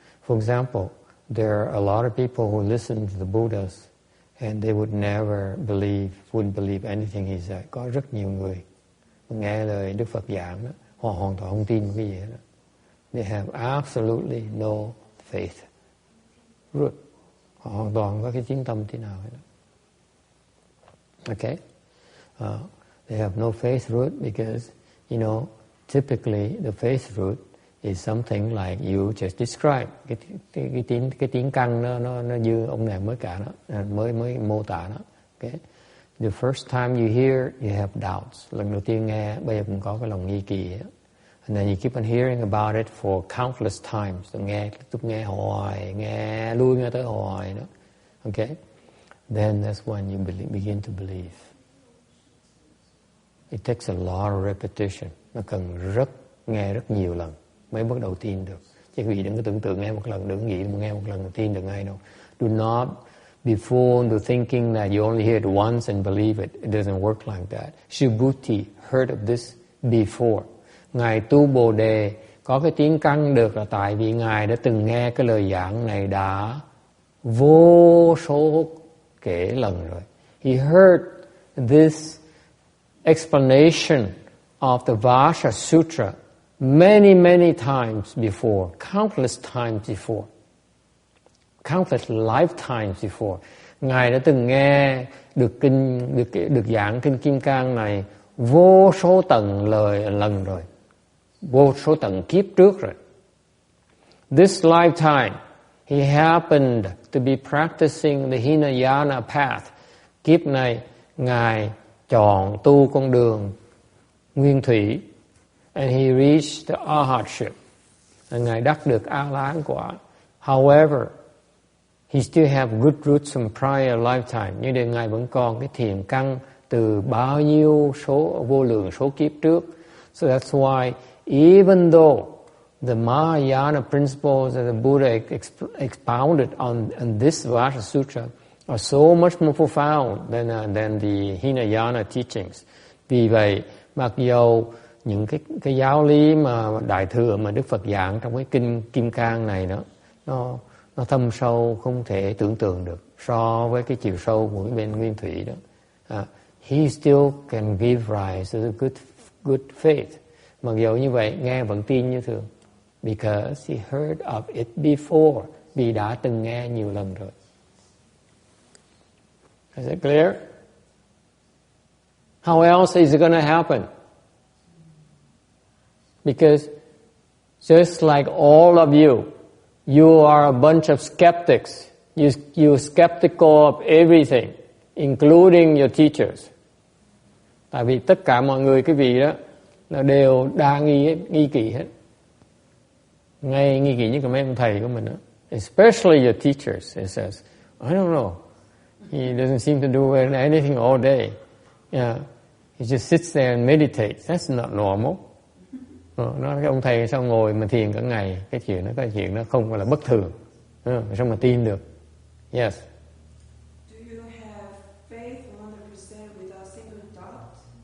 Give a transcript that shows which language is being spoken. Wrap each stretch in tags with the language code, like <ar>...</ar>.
<en>For example, there are a lot of people who listen to the Buddhas and they wouldn't believe anything he said.</en> <vi>Có rất nhiều người nghe lời Đức Phật giảng đó, họ hoàn toàn không tin cái gì đó.</vi> <en>They have absolutely no faith root.</en> <vi>Họ hoàn toàn có cái tín tâm thế nào hết.</vi> <en>Okay? They have no faith root because, typically the faith root is something like you just described.</en> <vi>Cái tiếng căn nó như ông này mới mới mô tả nó.</vi> <en>Okay? The first time you hear, you have doubts.</en> <vi>Lần đầu tiên nghe, bây giờ cũng có cái lòng nghi kỳ.</vi> <en>And then you keep on hearing about it for countless times.</en> <vi>Nghe hoài, nghe lui nghe tới hoài đó.</vi> <en>Okay? Then that's when you begin to believe. It takes a lot of repetition.</en> <vi>Nó cần nghe rất nhiều lần mới bắt đầu tin được. Chứ quý vị đừng có tưởng tượng nghe một lần, đừng nghĩ nghe một lần tin được ngay đâu.</vi> <en>Do not be fooled into thinking that you only hear it once and believe it. It doesn't work like that. Subhuti heard of this before.</en> <vi>Ngài Tu Bồ Đề có cái tiếng căn được là tại vì Ngài đã từng nghe cái lời giảng này đã vô số kể lần rồi.</vi> <en>He heard this explanation of the Vajra Sutra many times before, countless times before, countless lifetimes before.</en> <vi>Ngài đã từng nghe được giảng kinh Kim Cang này vô số lần rồi, vô số tầng kiếp trước rồi.</vi> <en>This lifetime, he happened to be practicing the Hinayana path.</en> <vi>Kiếp này, Ngài chọn tu con đường nguyên thủy,</vi> <en>and he reached the arhatship.</en> <vi>Ngài đắc được A-la-hán quả.</vi> <en>However, he still have good roots from prior lifetime.</en> <vi>Nhưng để Ngài vẫn còn cái thiện căn từ bao nhiêu vô lượng số kiếp trước.</vi> <en>So that's why even though the Mahayana principles that the Buddha expounded on this Vajra Sutra are so much more profound than the Hinayana teachings.</en> <vi>Vì vậy, mặc dầu những cái giáo lý mà đại thừa mà Đức Phật giảng trong cái kinh Kim Cang này đó, nó thâm sâu không thể tưởng tượng được so với cái chiều sâu của cái bên nguyên thủy đó.</vi> <en>He still can give rise to the good faith.</en> <vi>Mặc dù như vậy, nghe vẫn tin như thường.</vi> <en>Because he heard of it before.</en> <vi>Vì đã từng nghe nhiều lần rồi.</vi> <en>Is it clear? How else is it going to happen? Because just like all of you, you are a bunch of skeptics. You're skeptical of everything, including your teachers.</en> <vi>Tại vì tất cả mọi người quý vị đó là đều đa nghi kỵ hết. Ngay nghi kỵ nhất là mấy ông thầy của mình đó.</vi> <en>Especially your teachers. It says, I don't know. He doesn't seem to do anything all day. Yeah. He just sits there and meditates. That's not normal.</en> <vi>Nói cái ông thầy sao ngồi mà thiền cả ngày. Cái chuyện nó không phải là bất thường. Sao mà tin được? Yes.</vi> <en>Do you have faith 100% without single doubt?</en>